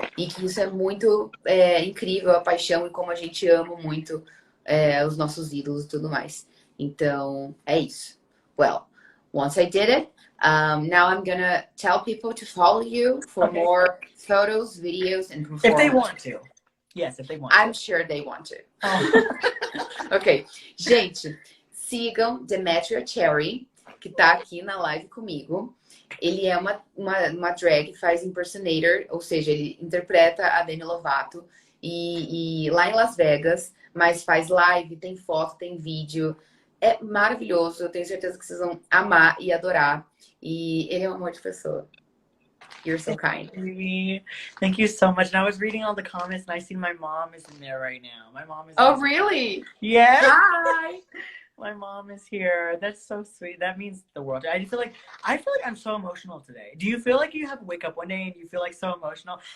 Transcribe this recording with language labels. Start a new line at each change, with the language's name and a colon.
Portuguese: E que isso é muito incrível, a paixão e como a gente ama muito os nossos ídolos e tudo mais. Então, é isso.
English: Well, once I did it, now I'm gonna tell people to follow you for more photos, videos, and performances. If they want to. Yes, if they want to. I'm sure they want to.
Portuguese: Ok. Gente, sigam Demetria Cherry, que tá aqui na live comigo. Ele é uma drag, faz impersonator, ou seja, ele interpreta a Demi Lovato e lá em Las Vegas, mas faz live, tem foto, tem vídeo. É maravilhoso, eu tenho certeza que vocês vão amar e adorar. E ele é um amor de pessoa.
English: You're so kind. Thank you so much. And I was reading all the comments and I see my mom is in there right now. My mom is. Oh, really? Yeah. Hi. My mom is here. That's so sweet. That means the world. I feel like I'm so emotional today. Do you feel like you have to wake up one day and you feel like so emotional?